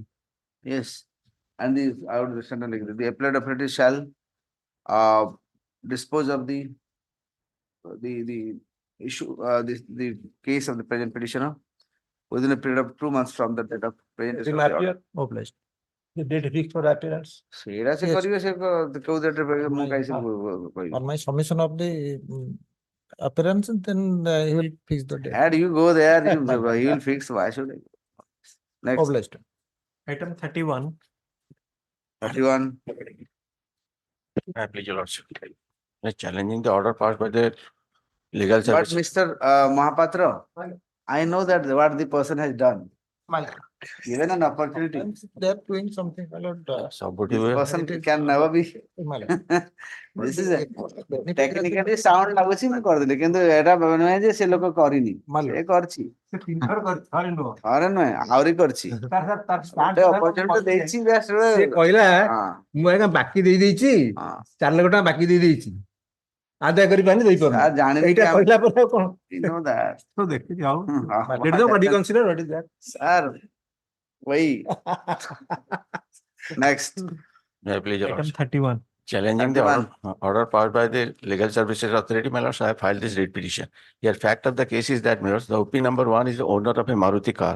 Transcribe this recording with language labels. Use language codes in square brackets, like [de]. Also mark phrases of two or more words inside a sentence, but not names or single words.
[en] Yes, and I would understand like the appellate authority shall dispose of the issue, the case of the present petitioner within a period of 2 months from the date of presentation of the order. Hopeless. The date fixed for appearance. [or] ସେଇଟା ସେ କରିବେ ସେ କୋଉ date ରେ ମୁଁ କାଇଁ ସେ କହିବି. [en] On my submission of the appearance, then he will fix the date. And you go there, he will fix. Why should I? Next. Obliged. Item 31. 31. Please, your lordship. Challenging the order passed by the legal But service. Mr. Mahapatra, I know that what the person has done. Given an opportunity, They are doing something, my lord. this person can never be. This is a technically sound [or] ଲାଗୁଛି ମୁଁ କରିଦେଲି କିନ୍ତୁ ଏଟା ନୁହେଁ ଯେ ସେ ଲୋକ କରିନି ସେ କରିଛି ଥରେ ନୁହେଁ ଆହୁରି କରିଛି ଗୋଟେ opportunity ଦେଇଛି just ସେ କହିଲା ମୁଁ ଆଜ୍ଞା ବାକି ଦେଇ ଦେଇଛି 4 ଲକ୍ଷ ଟଙ୍କା ବାକି ଦେଇ ଦେଇଛି ଆଦାୟ କରିପାରୁନି ଦେଇପାରୁନି ଏଇଟା କହିଲା ପରେ ଆଉ କଣ [en] you know that. [or] ତ ଦେଖିଛି ଆଉ [en] let them reconsider what is that. Sir, wait. Next. Please, your Item lordship. 31. Challenging the order passed by the legal services authority, my lords, I have filed this writ petition. Here, fact of the case is that, my lords, the OP number 1 is the owner of a Maruti car.